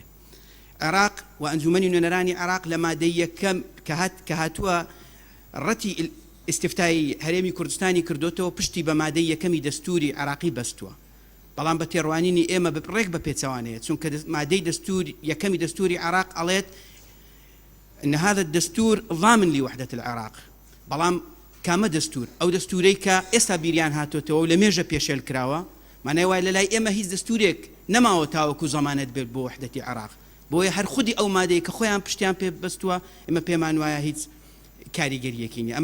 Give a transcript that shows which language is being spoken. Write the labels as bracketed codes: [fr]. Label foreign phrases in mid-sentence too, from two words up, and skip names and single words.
[ckb] عێراق و ئەنجومەنی نوێنەرانی عێراق لە مادەی یەکەم کە هاتووە ڕەتی ئیستیفتای هەرێمی کوردستانی کردوتەوە پشتی بە مادەی یەکەمی دەستوری عێراقی بەستووە. بەڵام بە تێڕوانینی ئێمە ڕێک بە پێچەوانەیە، چونکە مادەی یەکەمی دەستوری عێراق ئەڵێت [ar] إن هذا الدستور ضامن لوحدة العراق. [ckb] بەڵام کامە دەستور ئەو دەستورەی کە ئێستا بیریان هاتوتەوە و لە مێژە پێشێل کراوە، مانای وای لە لای ئێمە هیچ دەستورێک نەماوە تاوەکو زەمانەت بێت بۆ وحدەتی عێراق. بۆیە هەر خودی ئەو مادەی کە خۆیان پشتیان پێ بەستووە ئێمە پێمان وایە هیچ کاریگەریەکی نیە.